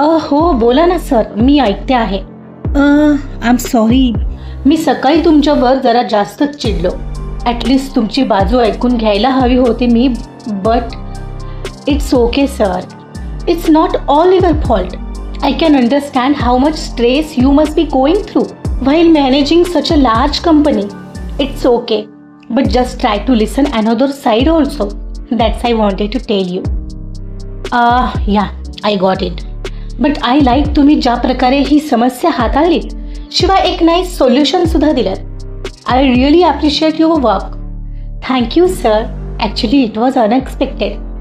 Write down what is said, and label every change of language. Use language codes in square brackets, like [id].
[mr] हो बोला ना सर, मी ऐकते आहे. [en] I am sorry, [mr] मी सकाळी तुमच्यावर जरा जास्तच चिडलो. ॲटलिस्ट तुमची बाजू ऐकून घ्यायला हवी होती मी, [en] But it's okay sir. It's not all your fault. I can understand how much stress you must be going through while managing such a large company. It's okay, but just try to listen another side also. That's I wanted to tell you. Yeah, I got it. But I like [mr] तुम्ही ज्या प्रकारे ही समस्या हाताळलीत, शिवाय एक nice solution सुद्धा दिलं. [en] I really appreciate your work. Thank you sir. Actually it was unexpected.